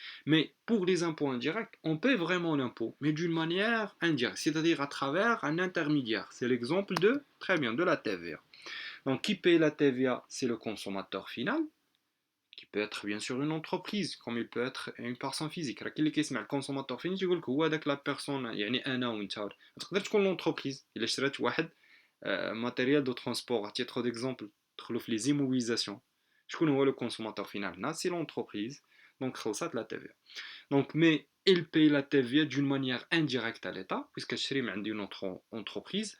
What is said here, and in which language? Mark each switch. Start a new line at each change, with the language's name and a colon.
French: Mais pour les impôts indirects, on paie vraiment l'impôt, mais d'une manière indirecte, c'est-à-dire à travers un intermédiaire. C'est l'exemple très bien, de la TVA. Donc qui paye la TVA? C'est le consommateur final, qui peut être bien sûr une entreprise, comme il peut être une personne physique. Le consommateur final,
Arabic: يقول لك هو داك
French: la personne,
Arabic: يعني أنا وأنت. تقدر تكون l'entreprise. إلا اشتريت واحد
French: matériel de transport, à titre d'exemple, les immobilisations.
Arabic: شكون هو
French: le consommateur final? C'est l'entreprise. Donc
Arabic: خلصت
French: la TVA. Donc, mais il paye la TVA d'une manière indirecte à l'État, puisque je suis une autre entreprise.